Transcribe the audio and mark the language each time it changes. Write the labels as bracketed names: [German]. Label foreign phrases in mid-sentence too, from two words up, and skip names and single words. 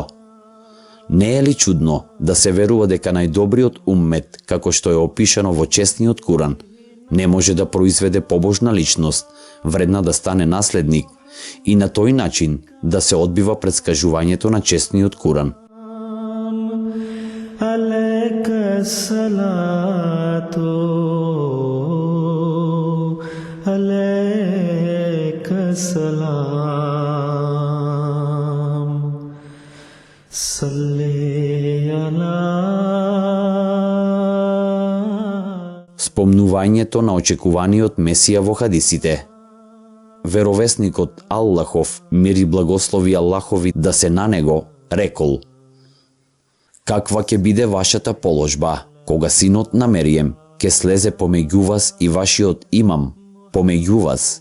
[Macedonian] Не е ли чудно да се верува дека најдобриот уммет, како што е опишано во честниот Куран, не може да произведе побожна личност, вредна да стане наследник, и на тој начин да се одбива предскажувањето на честниот Куран. [Arabic] عليك الصلاة عليك السلام صل على. [Macedonian] збивањето на очекуваниот Месија во хадисите. Веровесникот Аллахов, мир и благослови Аллахови да се на него, рекол: каква ќе биде вашата положба, кога синот на Мерием ќе слезе помеѓу вас и вашиот имам помеѓу вас?